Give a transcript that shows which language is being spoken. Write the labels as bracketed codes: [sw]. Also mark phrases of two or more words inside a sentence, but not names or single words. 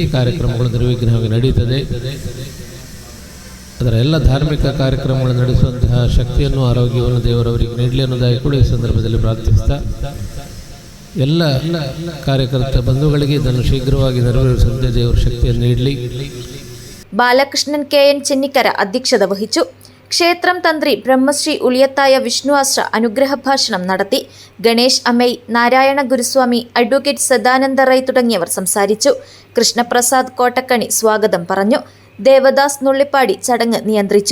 [kn] ಈ ಕಾರ್ಯಕ್ರಮಗಳು ನಿರ್ವಿಘ್ನವಾಗಿ ನಡೀತದೆ. ಅದರ ಎಲ್ಲ ಧಾರ್ಮಿಕ ಕಾರ್ಯಕ್ರಮಗಳನ್ನು ನಡೆಸುವಂತಹ ಶಕ್ತಿಯನ್ನು, ಆರೋಗ್ಯವನ್ನು ದೇವರವರಿಗೆ ನೀಡಲಿ ಅನ್ನೋದಾಗಿ ಕೂಡ ಈ ಸಂದರ್ಭದಲ್ಲಿ ಪ್ರಾರ್ಥಿಸ್ತಾ, ಎಲ್ಲ ಕಾರ್ಯಕರ್ತ ಬಂಧುಗಳಿಗೆ ಇದನ್ನು ಶೀಘ್ರವಾಗಿ ನೆರವೇರಿಸುವಂತೆ ದೇವರ ಶಕ್ತಿಯನ್ನು ನೀಡಲಿ. [ml] ബാലകൃഷ്ണൻ KN ചെന്നിക്കര അധ്യക്ഷത വഹിച്ചു. ക്ഷേത്രം തന്ത്രി ബ്രഹ്മശ്രീ ഉളിയത്തായ വിഷ്ണുവാസ്ര അനുഗ്രഹ ഭാഷണം നടത്തി. ഗണേഷ് അമൈ, നാരായണ ഗുരുസ്വാമി, അഡ്വക്കേറ്റ് സദാനന്ദ റൈ തുടങ്ങിയവർ സംസാരിച്ചു. കൃഷ്ണപ്രസാദ് കോട്ടക്കണി സ്വാഗതം പറഞ്ഞു. ദേവദാസ് നുള്ളിപ്പാടി ചടങ്ങ് നിയന്ത്രിച്ചു.